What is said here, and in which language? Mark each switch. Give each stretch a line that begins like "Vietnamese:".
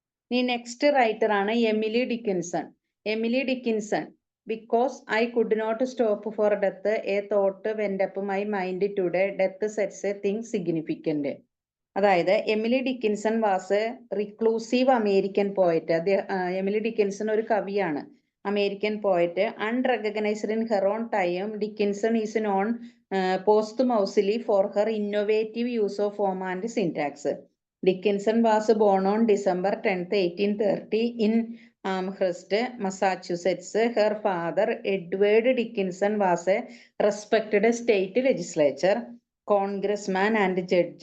Malayalam: ഈ next writer ആണ് Emily Dickinson.
English: Emily Dickinson, because I could not stop for death, a thought went up my mind today, death sets a thing significant. അതായത് Emily Dickinson was a reclusive American poet.
Malayalam: Emily Dickinson ഒരു കവിയാണ്, American poet.
English: Unrecognised in her own time, Dickinson is known posthumously for her innovative use of form and syntax. Dickinson was born on December 10th, 1830 in Amherst, Massachusetts. Her father, Edward Dickinson, was a respected state legislature, congressman and judge.